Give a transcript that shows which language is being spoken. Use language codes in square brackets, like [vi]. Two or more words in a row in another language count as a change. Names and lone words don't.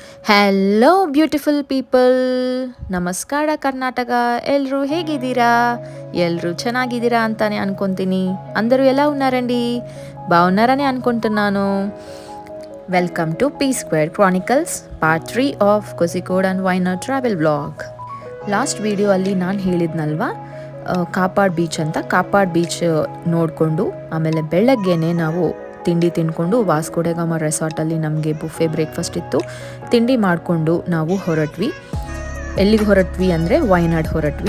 [en] hello beautiful people, [kn] ನಮಸ್ಕಾರ ಕರ್ನಾಟಕ. ಎಲ್ಲರೂ ಹೇಗಿದ್ದೀರಾ? ಎಲ್ಲರೂ ಚೆನ್ನಾಗಿದ್ದೀರಾ ಅಂತಾನೆ ಅನ್ಕೊತೀನಿ. [te] అందరూ ఎలా ఉన్నారండి? బాగున్నారని అనుకుంటున్నాను. [en] welcome to P Square Chronicles part 3 of Kozhikode and Wayanad travel vlog. last video [kn] ಅಲ್ಲಿ ನಾನು ಹೇಳಿದ್ನಲ್ವಾ, ಕಾಪಾಡ್ ಬೀಚ್ ಅಂತ. ಕಾಪಾಡ್ ಬೀಚ್ ನೋಡಿಕೊಂಡು ಆಮೇಲೆ ಬೆಳಗ್ಗೆನೆ ನಾವು ತಿಂಡಿ ತಿಂದ್ಕೊಂಡು ವಾಸ್ಕೋಡೆಗಾಮ ರೆಸಾರ್ಟಲ್ಲಿ ನಮಗೆ [en] buffet breakfast [kn] ಇತ್ತು. ತಿಂಡಿ ಮಾಡಿಕೊಂಡು ನಾವು ಹೊರಟ್ವಿ. ಎಲ್ಲಿಗೆ ಹೊರಟ್ವಿ ಅಂದರೆ ವೈನಾಡ್ ಹೊರಟ್ವಿ.